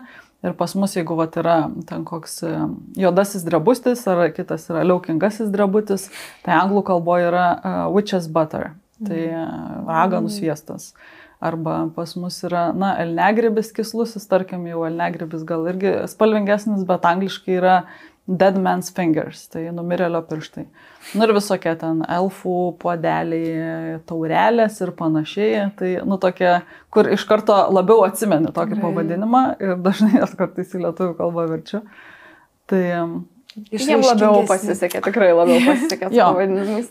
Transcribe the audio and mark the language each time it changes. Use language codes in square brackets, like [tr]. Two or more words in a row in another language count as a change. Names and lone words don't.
[lt] Ir pas mus, jeigu yra ten koks juodasis drebutis ar kitas yra liaukingasis drebutis, tai anglų kalboje yra [en] witch's butter, [lt] tai raganų sviestas. Arba pas mus yra, na, elnegrybis kislusis, tarkim, jau elnegrybis gal irgi spalvingesnis, bet angliškai yra [en] dead man's fingers, [lt] tai numirėlio pirštai. Nu ir visokie ten elfų puodeliai, taurelės ir panašiai. Tai, nu, tokie, kur iš karto labiau atsimeni tokį pavadinimą ir dažnai aš kartais į lietuvių kalbą verčiu. Tai jiems labiau pasisekė, tikrai labiau pasisekė su pavadinimais.